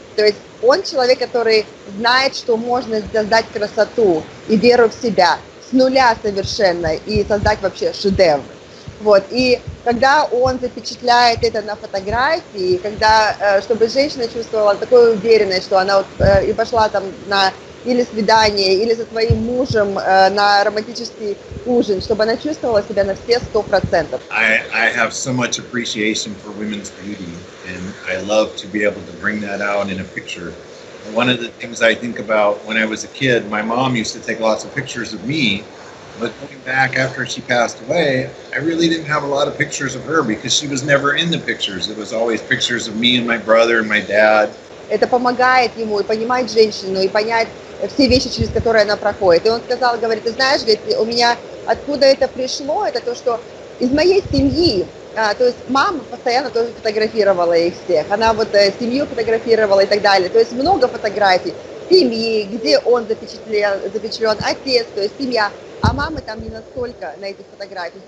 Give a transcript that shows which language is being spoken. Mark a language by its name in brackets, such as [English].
[Russian] То есть он человек, который знает, что можно создать красоту и веру в себя с нуля совершенно и создать вообще шедевр. Вот. И когда он запечатляет это на фотографии, чтобы женщина чувствовала такую уверенность, что она и пошла там на или свидание, или со своим мужем на романтический ужин, чтобы она чувствовала себя на все 100%. [English] I have so much appreciation for women's beauty, and I love to be able to bring that out in a picture. One of the things I think about when I was a kid, my mom used to take lots of pictures of me, but going back after she passed away, I really didn't have a lot of pictures of her because she was never in the pictures. It was always pictures of me and my brother and my dad. [Russian] Это помогает ему и понимать женщину, и понять все вещи, через которые она проходит. И он сказал, говорит, ты знаешь, говорит, у меня откуда это пришло, это то, что из моей семьи, то есть мама постоянно тоже фотографировала их всех, она вот семью фотографировала и так далее, то есть много фотографий семьи, где он запечатлен, отец, то есть семья, а мамы там не настолько на этих фотографиях.